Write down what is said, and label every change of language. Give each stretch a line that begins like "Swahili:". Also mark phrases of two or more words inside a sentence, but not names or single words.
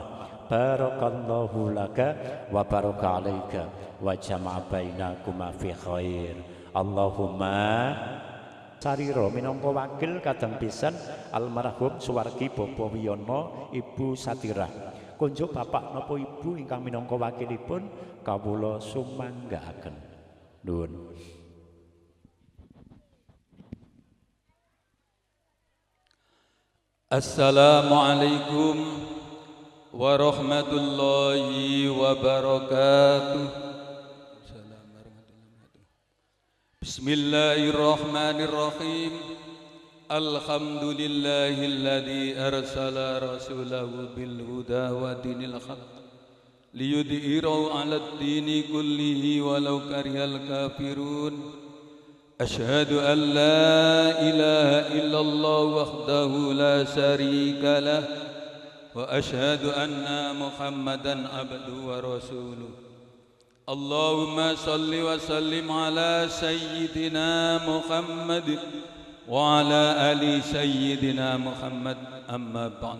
Arabic: بارك الله لك وبارك عليك وجمع بينكما في خير.
Javanese: Allahumma sarira minangka wakil kadang pisan almarhum Suwargi Bapa Wiyono Ibu Satirah. Kunjuk bapak napa ibu ingkang minangka wakilipun kawula sumanggaaken. Nuwun.
Arabic: السلام عليكم ورحمة الله وبركاته. Bismillahirrahmanirrahim. الحمد لله الذي أرسل رسوله بالهدى ودين الحق ليظهره على الدين كله ولو كره الكافرون. أشهد أن لا إله إلا الله وحده لا شريك له وأشهد أن محمدا عبده ورسوله. اللهم صل وسلم على سيدنا محمد وعلى آل سيدنا محمد أما بعد.